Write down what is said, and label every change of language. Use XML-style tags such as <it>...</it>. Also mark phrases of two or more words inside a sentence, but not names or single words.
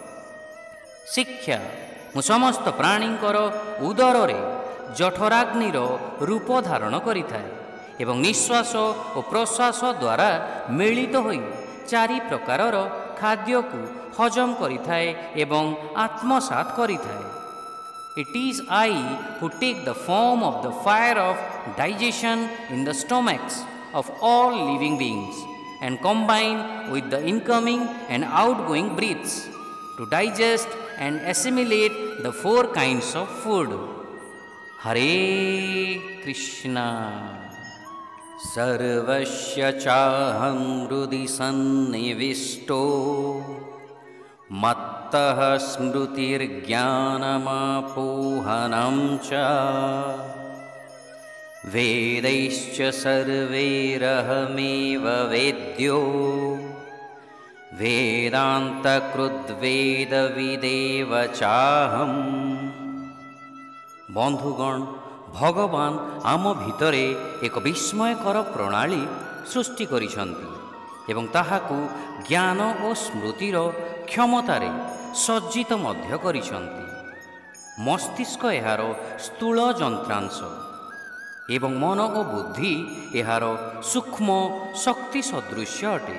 <or>ଶିକ୍ଷା, ମୁଁ ସମସ୍ତ ପ୍ରାଣୀଙ୍କର ଉଦରରେ ଜଠରାଗ୍ନିର ରୂପ ଧାରଣ କରିଥାଏ ଏବଂ ନିଶ୍ୱାସ ଓ ପ୍ରଶ୍ୱାସ ଦ୍ୱାରା ମିଳିତ ହୋଇ 4 ପ୍ରକାରର ଖାଦ୍ୟକୁ ହଜମ କରିଥାଏ ଏବଂ ଆତ୍ମସାତ କରିଥାଏ।</or> <en>It is I who take the form of the fire of digestion in the stomachs of all living beings and combine with the incoming and outgoing breaths to digest and assimilate the 4 kinds of food.</en> <sa>हरे कृष्ण. सर्वस्य चाहं हृदि सन्निविष्टो मत्तः स्मृतिर्ज्ञानमपोहनं च वेदैश्च सर्वैरहमेव वेद्यो वेदान्त कृद्वेद विदेव चाहम्।</sa> <or>ବନ୍ଧୁଗଣ, ଭଗବାନ ଆମ ଭିତରେ ଏକ ବିସ୍ମୟକର ପ୍ରଣାଳୀ ସୃଷ୍ଟି କରିଛନ୍ତି ଏବଂ ତାହାକୁ ଜ୍ଞାନ ଓ ସ୍ମୃତିର କ୍ଷମତାରେ ସଜ୍ଜିତ ମଧ୍ୟ କରିଛନ୍ତି। ମସ୍ତିଷ୍କ ଏହାର ସ୍ଥୂଳ ଯନ୍ତ୍ରାଂଶ ଏବଂ ମନ ଓ ବୁଦ୍ଧି ଏହାର ସୂକ୍ଷ୍ମ ଶକ୍ତି ସଦୃଶ୍ୟ ଅଟେ।</or>